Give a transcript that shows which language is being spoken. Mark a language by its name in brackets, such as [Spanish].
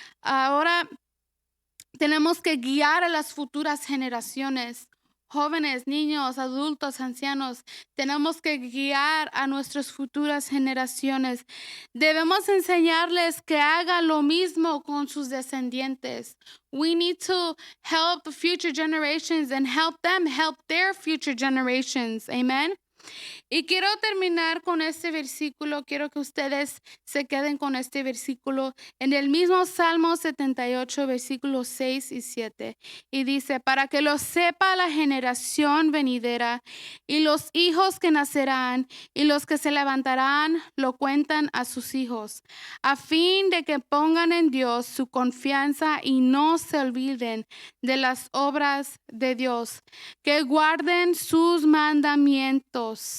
[Spanish] Ahora tenemos que guiar a las futuras generaciones. Jóvenes, niños, adultos, ancianos, tenemos que guiar a nuestras futuras generaciones. Debemos enseñarles que hagan lo mismo con sus descendientes. [English] We need to help the future generations and help them help their future generations. [Spanish] Amen. Y quiero terminar con este versículo. Quiero que ustedes se queden con este versículo en el mismo Salmo 78, versículos 6 y 7. Y dice, para que lo sepa la generación venidera y los hijos que nacerán y los que se levantarán lo cuentan a sus hijos, a fin de que pongan en Dios su confianza y no se olviden de las obras de Dios, que guarden sus mandamientos.